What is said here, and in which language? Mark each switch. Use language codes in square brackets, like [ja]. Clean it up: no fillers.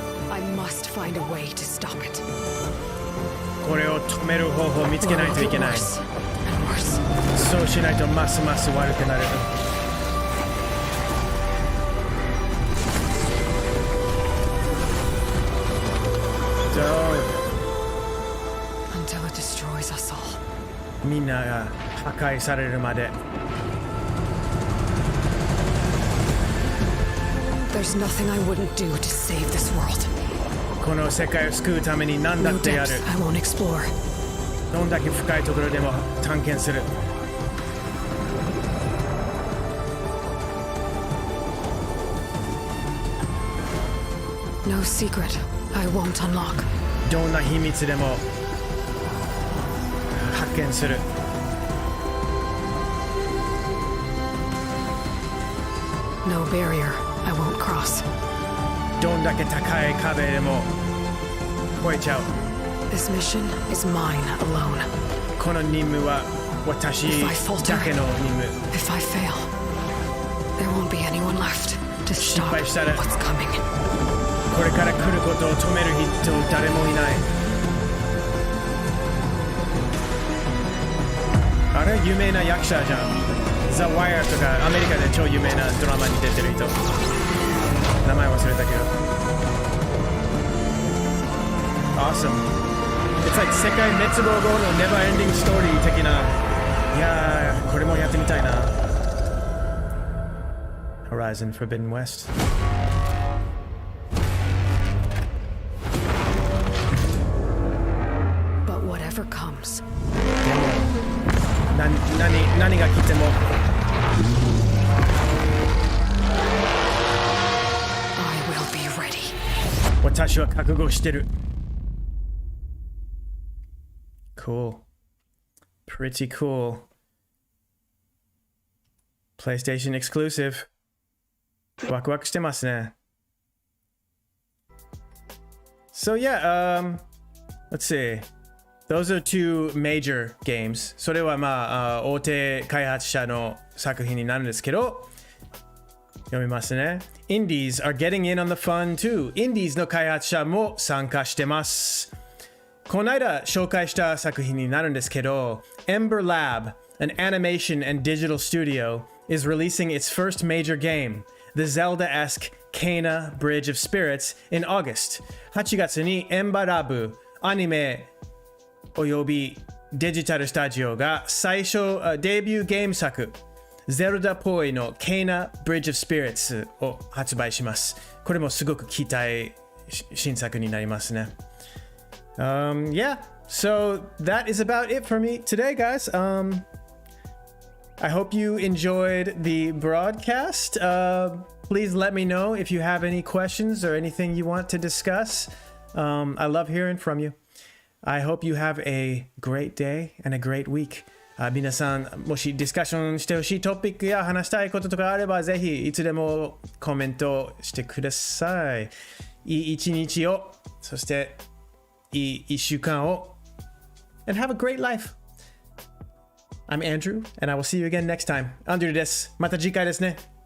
[en] I must find a way to stop it. [ja] これを止める方法を見つけないといけない。 [en] Worse and worse. [ja] そうしないとますます悪くなる。 [en] Until it destroys us all. [ja] みんなが破壊されるまで。 [en] There's nothing I wouldn't do to save this world. [ja] この世界を救うために何だ [en] No [ja] ってやる。 [en] depths I won't explore. [ja] どんだけ深いところでも探検する。 [en] No secret I won't unlock. [ja] どんな秘密でも発見する。 [en] No barrier I won't cross. [ja] どんだけ高い壁でも越えちゃう。 [en] This mission is mine alone. [ja] この任務は私 [en] If I falter, [ja] だけの任務。 [en] if I fail, there won't be anyone left to stop [ja] 失敗したら [en] what's coming. [ja] これから来ることを止める人誰もいない。あれ有名な役者じゃん。ザ・ワイヤーとかアメリカで超有名なドラマに出てる人。名前忘れたけど。 [en] Awesome. It's like [ja] 世界滅亡後の Never Ending Story 的な。いやー、これもやってみたいな。 Horizon Forbidden West。 [en] But whatever comes, [ja] でも何が来ても [en] I will be ready. [ja] 私は覚悟してる。 [en] Cool. Pretty cool. PlayStation exclusive. [ja] ワクワクしてますね。 [en] So yeah, let's see. Those are two major games. [ja] それはまあ大手開発者の作品になるんですけど、読みますね。 [en] Indies are getting in on the fun too. [ja] Indies の開発者も参加してます。この間紹介した作品になるんですけど、 [en] Ember Lab, an animation and digital studio, is releasing its first major game, the Zelda-esque Kena Bridge of Spirits, in August. [ja] 8月に Ember Lab、アニメおよびデジタルスタジオが最初デビューゲーム作、ゼルダっぽいの Kena Bridge of Spirits を発売します。これもすごく期待新作になりますね。 [en] Yeah, so that is about it for me today, guys. I hope you enjoyed the broadcast. Please let me know if you have any questions or anything you want to discuss. I love hearing from you. I hope you have a great day and a great week. [ja] 皆さん、もしディスカッションしてほしいトピックや話したいこととかあれば、ぜひいつでもコメントしてください。いい一日を、そしていい一週間を。 [en] And have a great life. I'm Andrew, and I will see you again next time. Andrew [ja] です。また次回ですね。